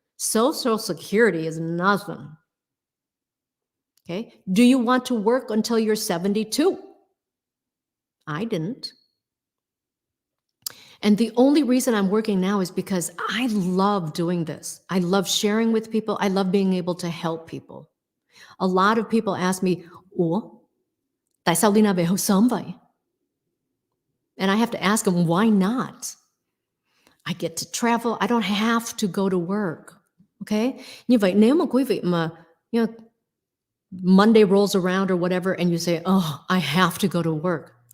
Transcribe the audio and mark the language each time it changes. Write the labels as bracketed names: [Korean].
[English] Social Security is nothing. Okay? Do you want to work until you're 72? I didn't. And the only reason I'm working now is because I love doing this. I love sharing with people. I love being able to help people. A lot of people ask me, [Vietnamese] ủa, tại sao Leyna về hưu sớm vậy? [English] And I have to ask them, why not? I get to travel. I don't have to go to work. Okay? [Vietnamese] Như vậy, nếu mà quý vị mà, [English] Monday rolls around or whatever, and you say, oh, I have to go to work.